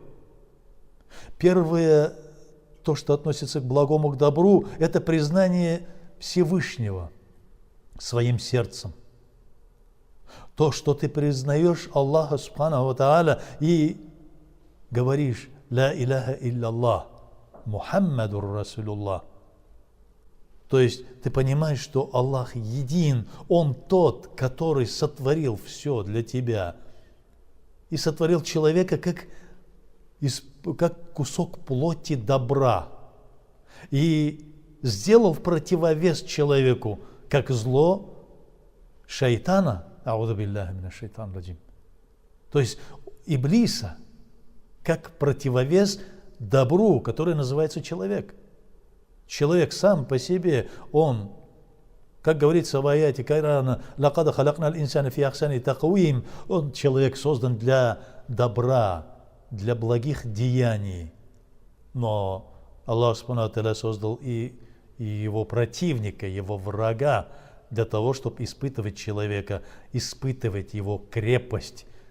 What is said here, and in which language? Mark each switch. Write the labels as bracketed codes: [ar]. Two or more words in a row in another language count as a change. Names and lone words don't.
[ru] Первое, то, что относится к благому, к добру, это признание Всевышнего своим сердцем. То, что ты признаешь Аллаха [ar] سبحانه وتعالى [ru] и говоришь: [ar] «لا إله إلا الله محمد رسول الله». [ru] То есть ты понимаешь, что Аллах един, Он тот, который сотворил все для тебя и сотворил человека как кусок плоти добра, и сделал в противовес человеку как зло шайтана, [ar] أعوذ بالله من الشيطان الرجيم, [ru] то есть Иблиса, как противовес добру, который называется человек. Человек сам по себе, он, как говорится в аяте Корана, [ar] «لقد خلقنا الإنسان في أحسن تقويم», [ru] он, человек, создан для добра, для благих деяний. Но Аллах [ar] سبحانه وتعالى [ru] создал и его противника, его врага, для того, чтобы испытывать человека, испытывать его крепость.